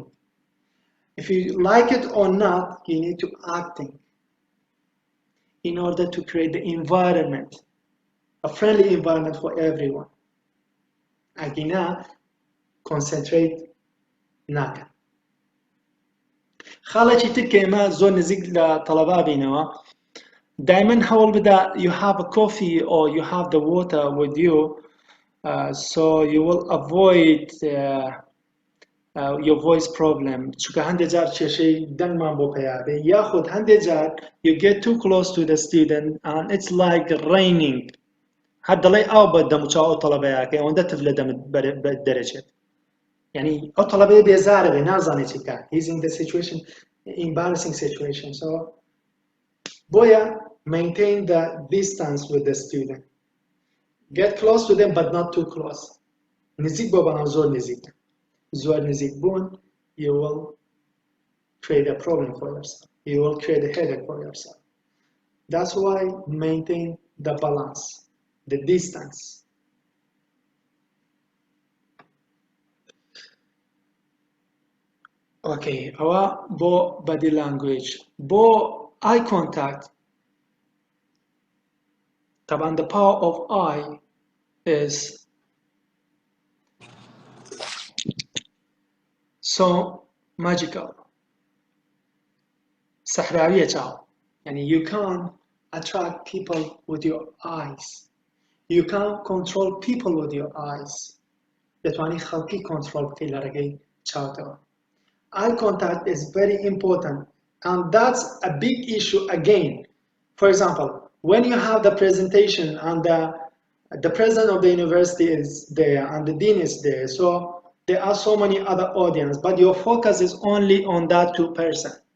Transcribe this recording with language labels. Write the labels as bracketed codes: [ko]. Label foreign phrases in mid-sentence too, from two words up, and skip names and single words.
[en] If you like it or not, you need to acting in order to create the environment, a friendly environment for everyone. [ckb] Agina, concentrate naka. خاڵێکی تر کە ئێمە زۆر نزیک لە تەڵەبا بینەوە دایمەن هەوڵ بدە [en] you have a coffee or you have the water with you so you will avoid your voice problem [ckb] چونکە هەندێک جار کێشەی دەنگمان بۆ پەیابێ یاخود هەندێک جار [en] you get too close to the student and it's like raining [ckb] هەر دەڵێ ئاو بە دەموچاو ئەو تەڵەبەیەکە ئەوەندە تف لە دەمت دەرەچێت یعنی ئەو تەڵەبەیە بێزارە بێ نازانێت چی [en] بکات he's in the situation embarrassing situation so boya maintain the distance with the student get close to them but not too close [ckb] نزیک بۆ بەناو زۆر نزیک زۆر نزیک بوون [en] you will create a problem for yourself you will create a headache for yourself that's why maintain the balance the distance. Okay, our body language, eye contact. طبعا the power of eye is so magical. [ckb] سحراوية چاو. [en] يعني you can attract people with your eyes. You can control people with your eyes. [ckb] دەتوانی خەڵکی control بکەی لە ڕێگەی چاوتەوە. [en] Eye contact is very important, and that's a big issue again. For example, when you have the presentation and the president of the university is there and the dean is there, so there are so many other audience, but your focus is only on that two person.